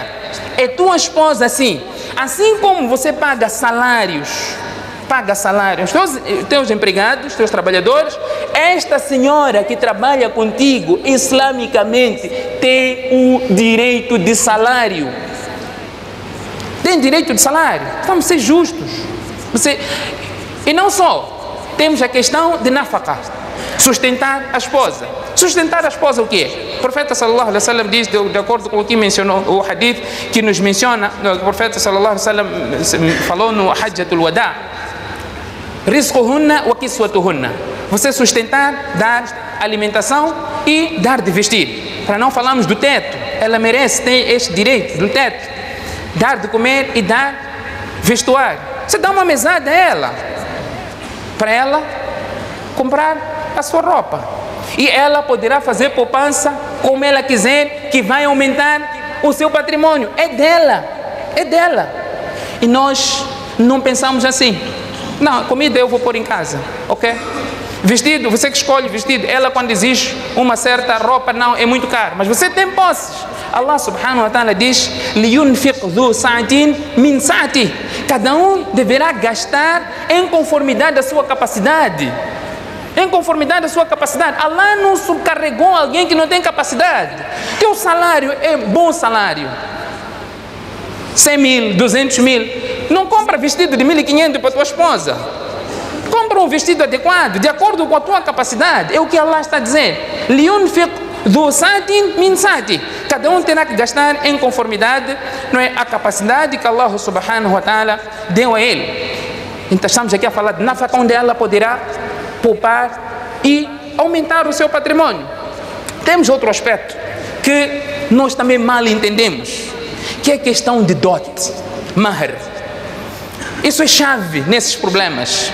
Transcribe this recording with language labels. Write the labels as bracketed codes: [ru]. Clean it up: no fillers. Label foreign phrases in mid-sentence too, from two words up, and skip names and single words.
[pt] É tua esposa assim como você paga salários, teus empregados, teus trabalhadores, esta senhora que trabalha contigo islamicamente tem o direito de salário. Tem direito de salário. Vamos ser justos. E não só, temos a questão de nafaqah, sustentar a esposa. Sustentar a esposa o quê? O profeta [ar] صلى الله عليه وسلم [pt] diz, de acordo com o que mencionou o hadith, que nos menciona, o profeta [ar] صلى الله عليه وسلم [pt] falou no [ar] حجة الوداع, رزقهن وكسوتهن. [pt] Você sustentar, dar alimentação e dar de vestir. Para não falarmos do teto, ela merece ter este direito do teto. Dar de comer e dar vestuário. Você dá uma mesada a ela, para ela comprar a sua roupa. E ela poderá fazer poupança como ela quiser, que vai aumentar o seu patrimônio. É dela. E nós não pensamos assim. Não, comida eu vou pôr em casa, ok? Vestido, você que escolhe vestido. Ela quando exige uma certa roupa, não, é muito caro. Mas você tem posses. [ar] الله سبحانه وتعالى [pt] diz, [ar] لينفق ذو سعة من سعته. [pt] Cada um deverá gastar em conformidade da sua capacidade. Em conformidade da sua capacidade. Allah não subcarregou alguém que não tem capacidade. Teu salário é bom salário. 100 mil, 200 mil. Não compra vestido de 1.500 para tua esposa. Compra um vestido adequado, de acordo com a tua capacidade. É o que Allah está dizendo. [ar] لينفق ذو سعة من سعته. [pt] Cada um terá que gastar em conformidade, não é, a capacidade que [ar] الله سبحانه وتعالى [pt] deu a ele. Então estamos aqui a falar de nafaqah, onde ela poderá poupar e aumentar o seu patrimônio. Temos outro aspecto que nós também mal entendemos, que é a questão de dote, mahr. Isso é chave nesses problemas.